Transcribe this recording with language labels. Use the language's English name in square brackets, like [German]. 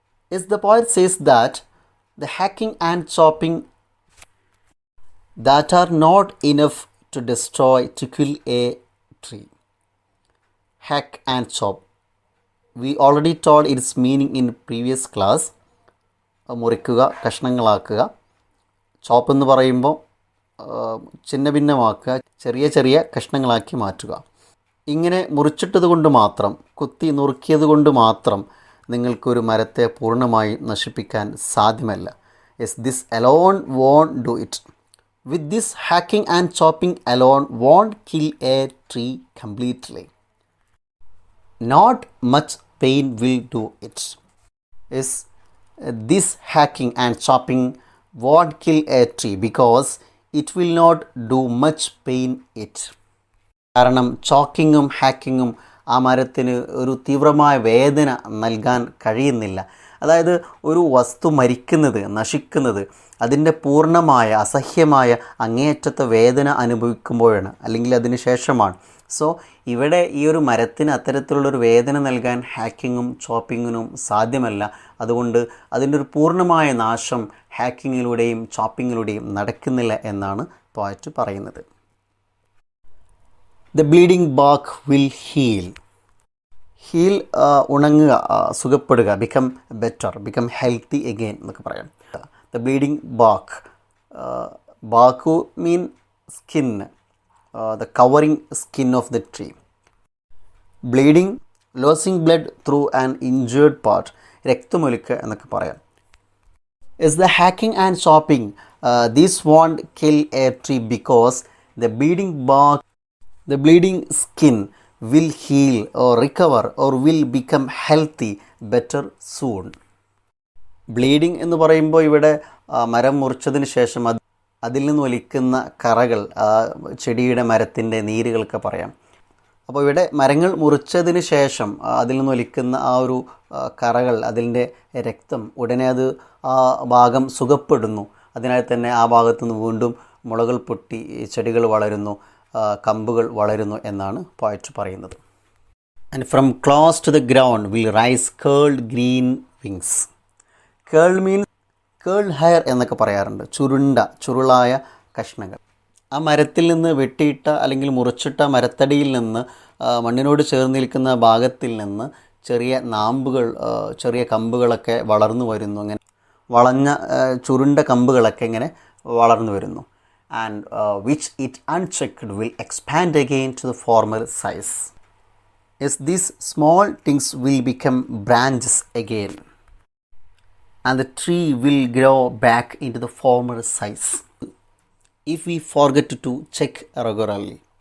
[English] Yes, the poet says that the hacking and chopping that are not enough to destroy, to kill a tree. Hack and chop. We already told its meaning in previous class. [Malayalam] മുറിക്കുക, കഷ്ണങ്ങളാക്കുക. ചോപ്പ് എന്ന് പറയുമ്പോൾ ചിന്ന ഭിന്നമാക്കുക, ചെറിയ ചെറിയ കഷ്ണങ്ങളാക്കി മാറ്റുക. ഇങ്ങനെ മുറിച്ചിട്ടത് കൊണ്ട് മാത്രം, കുത്തി നുറുക്കിയത് കൊണ്ട് മാത്രം നിങ്ങൾക്കൊരു മരത്തെ പൂർണ്ണമായി നശിപ്പിക്കാൻ സാധ്യമല്ല. [English] Yes, this alone won't do it. With this hacking and chopping alone won't kill a tree completely. Not much pain will do it. Yes, this hacking and chopping won't kill a tree because it will not do much pain it. [Malayalam] കാരണം ചോക്കിങ്ങും ഹാക്കിങ്ങും ആ മരത്തിന് ഒരു തീവ്രമായ വേദന നൽകാൻ കഴിയുന്നില്ല. അതായത് ഒരു വസ്തു മരിക്കുന്നത്, നശിക്കുന്നത് അതിൻ്റെ പൂർണ്ണമായ അസഹ്യമായ അങ്ങേയറ്റത്തെ വേദന അനുഭവിക്കുമ്പോഴാണ്, അല്ലെങ്കിൽ അതിന് ശേഷമാണ്. സോ ഇവിടെ ഈ ഒരു മരത്തിന് അത്തരത്തിലുള്ളൊരു വേദന നൽകാൻ ഹാക്കിങ്ങും ചോപ്പിങ്ങിനും സാധ്യമല്ല. അതുകൊണ്ട് അതിൻ്റെ ഒരു പൂർണ്ണമായ നാശം ഹാക്കിങ്ങിലൂടെയും ചോപ്പിങ്ങിലൂടെയും നടക്കുന്നില്ല എന്നാണ് പോയറ്റ് പറയുന്നത്. [English] The bleeding back will heal. Heal [Malayalam] ഉണങ്ങുക, സുഖപ്പെടുക, [English] become better, become healthy again [Malayalam] എന്നൊക്കെ പറയാം. [English] The bleeding back, back mean skin, the covering skin of the tree. Bleeding, losing blood through an injured part, [Malayalam] രക്തമൊലിക്കുക എന്നൊക്കെ പറയാം. [English] Is the hacking and chopping, this won't kill a tree because the bleeding bark, the bleeding skin will heal or recover or will become healthy better soon. [Malayalam] Bleeding എന്ന് പറയുമ്പോൾ ഇവിടെ മരം മുറിച്ചതിന് ശേഷം അതിൽ നിന്ന് ഒലിക്കുന്ന കറകൾ, ചെടിയുടെ മരത്തിൻ്റെ നീരുകളൊക്കെ പറയാം. അപ്പോൾ ഇവിടെ മരങ്ങൾ മുറിച്ചതിന് ശേഷം അതിൽ നിന്ന് ഒലിക്കുന്ന ആ ഒരു കറകൾ, അതിൻ്റെ രക്തം, ഉടനെ അത് ആ ഭാഗം സുഖപ്പെടുന്നു. അതിനാൽ തന്നെ ആ ഭാഗത്തു നിന്ന് വീണ്ടും മുളകൾ പൊട്ടി ചെടികൾ വളരുന്നു, കമ്പുകൾ വളരുന്നു എന്നാണ് പോയറ്റ് പറയുന്നത്. [English] And from close to the ground will rise curled green wings. Curled means curled hair [Malayalam] എന്നൊക്കെ പറയാറുണ്ട്, ചുരുളായ കഷ്ണങ്ങൾ. ആ മരത്തിൽ നിന്ന് വെട്ടിയിട്ട അല്ലെങ്കിൽ മുറിച്ചിട്ട മരത്തടിയിൽ നിന്ന്, മണ്ണിനോട് ചേർന്ന് നിൽക്കുന്ന ഭാഗത്തിൽ നിന്ന് ചെറിയ നാമ്പുകൾ, ചെറിയ കമ്പുകളൊക്കെ വളർന്നു വരുന്നു. അങ്ങനെ വളഞ്ഞ ചുരുണ്ട കമ്പുകളൊക്കെ ഇങ്ങനെ വളർന്നു വരുന്നു. [English] And which it unchecked will expand again to the former size. Yes, these small things will become branches again and the tree will grow back into the former size if we forget to check regularly.